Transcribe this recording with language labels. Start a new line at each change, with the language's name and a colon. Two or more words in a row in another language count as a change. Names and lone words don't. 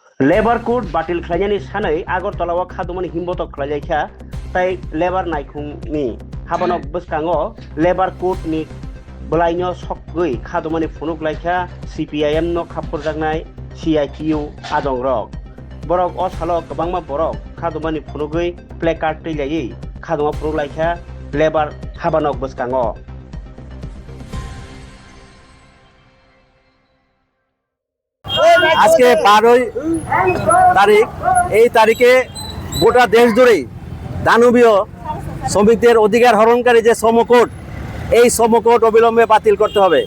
English: labour code
Kok Borok: बातिल खालामनायनि सानै आगरतलाव खादुमनि हिम्बत खालामनायखा ताई लेबार नायखुंनि हाबानक बसकांगो लेबार कोडनि बलायनो सकगै खादुमनि फुनुगलायखा CPIM नो खाफुरजांनाय CITU आदं रक बरक असालो गोबांमा बरक खादुमनि फुनुगै प्लेकार्ड तैलायै खादुमा फुनुगलायखा लेबार हाबानक बसकांगो
Bangla: আজকে 12 তারিখ এই তারিখে গোটা দেশ জুড়েই দানবীয় শ্রমিকদের অধিকার হরণকারী যে শ্রম কোড এই শ্রম কোড অবিলম্বে বাতিল করতে হবে।